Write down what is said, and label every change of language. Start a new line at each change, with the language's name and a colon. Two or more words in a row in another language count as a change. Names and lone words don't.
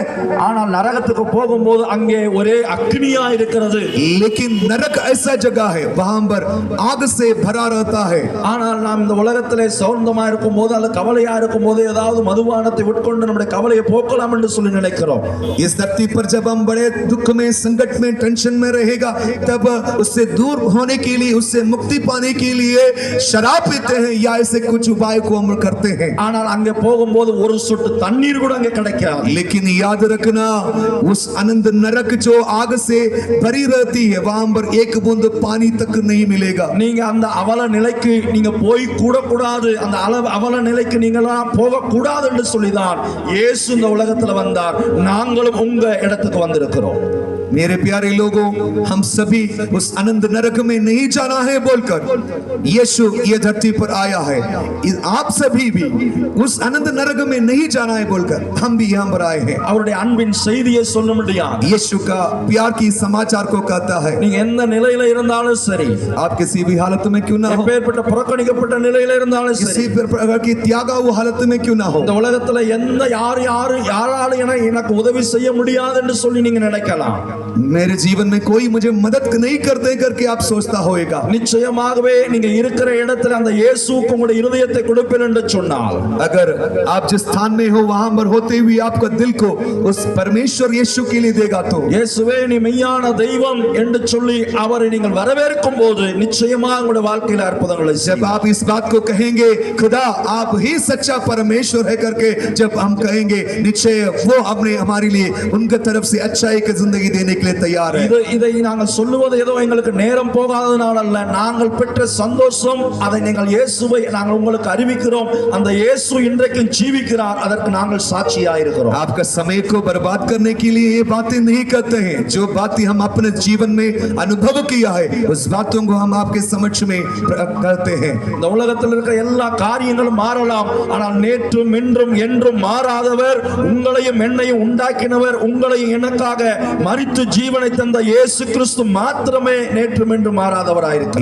Tamil: ஆனால் நரகத்துக்கு போகும்போது அங்கே ஒரே அக்னியா இருக்கிறது।
Hindi: लेकिन नरक ऐसा जगह है वहां पर आग से भरा रहता है।
Tamil: ஆனால் நாம் இந்த உலகத்திலே சௌந்தமா இருக்கும்போது அல்ல கவலையா இருக்கும்போது ஏதாவது மதுபானத்தை உட்கொண்டு நம்முடைய கவலையை போக்கலாம் என்று சொல்லி நினைக்கிறோம்।
Hindi: इस धरती पर जब हम बड़े दुख में संकट में टेंशन में रहेगा तब उससे दूर होने के लिए उससे मुक्ति पाने के लिए शराब पीते हैं या ऐसे कुछ उपाय को हम करते हैं।
Tamil: ஆனால் அங்கே போகும்போது ஒரு சொட்டு தண்ணீர் கூட அங்கே கிடைக்காது।
Hindi: लेकिन याद रखना उस अनंत नरक जो आग से भरी रहती है वहां पर एक बूंद पानी तक नहीं मिलेगा।
Tamil: நீங்க அந்த அவல நிலைக்கு நீங்க போய் கூட கூடாது அந்த அவல நிலைக்கு நீங்களாம் போக கூடாது என்று சொல்லிதான் இயேசு இந்த உலகத்துல வந்தார் நாங்களும் உங்க இடத்துக்கு வந்திருக்கிறோம்।
Hindi: मेरे प्यारे लोगों हम सभी उस अनंत नरक में नहीं जाना है बोलकर यीशु ये धरती पर आया है आप सभी भी उस अनंत नरक में नहीं जाना है बोलकर हम भी यहाँ पर आए हैं।
Tamil: அவருடைய அன்பின் செய்தியை சொல்ல முடியாது
Hindi: यीशु का प्यार की समाचार को कहता है
Tamil: நீங்க எந்த நிலையில இருந்தாலும் சரி
Hindi: आप किसी भी हालत में क्यों ना हो
Tamil: எப்பேற்பட்ட புறக்கணிக்கப்பட்ட நிலையில இருந்தாலும் சரி
Hindi: किसी प्रकार की त्यागा हुआ हालत में क्यों ना हो
Tamil: இந்த உலகத்துல எந்த யாராலும் எனக்கு உதவி செய்ய முடியாது என்று சொல்லி நீங்க நினைக்கலாம்
Hindi: मेरे जीवन में कोई मुझे मदद नहीं करते करके आप सोचता होएगा।
Tamil: நிச்சயமாகவே நீங்க இருக்கிற இடத்துல அந்த இயேசுவுக்கு உங்களுடைய இருதயத்தை கொடுப்பேன் என்று சொன்னால்,
Hindi: अगर आप जिस स्थान में हो वहां पर होते हुए आपका दिल को उस परमेश्वर यीशु के लिए देगा तो
Tamil: இயேசுவே நீ மெய்யான தெய்வம் என்று சொல்லி அவரை நீங்கள் வரவேற்கும் போது நிச்சயமாக உங்களுடைய வாழ்க்கையில் அற்புதங்களை
Hindi: जब
Tamil: செய்வார்.
Hindi: आप इस बात को कहेंगे खुदा आप ही सच्चा परमेश्वर है करके जब हम कहेंगे निश्चय वो अपने हमारे लिए उनके तरफ से अच्छाई की जिंदगी देने के लिए तैयार है।
Tamil: இதை நாங்கள் சொல்லுவது ஏதோ எங்களுக்கு நேரம் போகாதனால அல்ல, நாங்கள் பெற்ற சந்தோஷம் அதை நீங்கள் இயேசுவை நாங்கள் உங்களுக்கு அறிவிக்கிறோம். அந்த இயேசு இன்றைக்கும் ஜீவிக்கிறார், அதற்கு நாங்கள் சாட்சியாக இருக்கிறோம்.
Hindi: आपका समय को बर्बाद करने के लिए ये बातें नहीं करते हैं, जो बातें हम अपने जीवन में अनुभव किया है उस बातों को हम आपके समक्ष में करते हैं।
Tamil: இந்த உலகத்தில் இருக்கிற எல்லா காரியங்களும் மாறலாம், ஆனால் நேற்றும் இன்றும் என்றும் மாறாதவர், உங்களையும் என்னையும் உண்டாக்கினவர், உங்களையும் எனக்காக மரித்து ஜீவனை தந்த இயேசு கிறிஸ்து மாத்திரமே நேற்றும் என்றும் மாறாதவராயிருக்கிறார்.